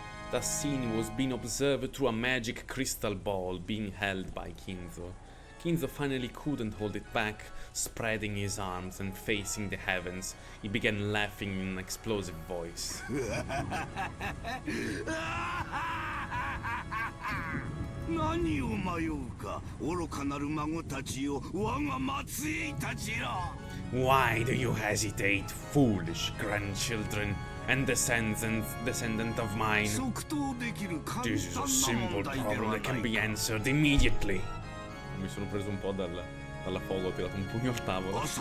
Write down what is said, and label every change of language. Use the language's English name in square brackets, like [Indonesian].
[English] The scene was being observed through a magic crystal ball being held by Kinzo. Kinzo finally couldn't hold it back. Spreading his arms and facing the heavens, he began laughing in an explosive voice. [Japanese] 何を迷うか、愚かなる孫たちよ、我が末裔たちよ。 [English] Why do you hesitate, foolish grandchildren and descendant of mine? This is a simple problem that can be answered immediately. [Italian] Mi sono preso un po' dalla foga, ho tirato un pugno al tavolo.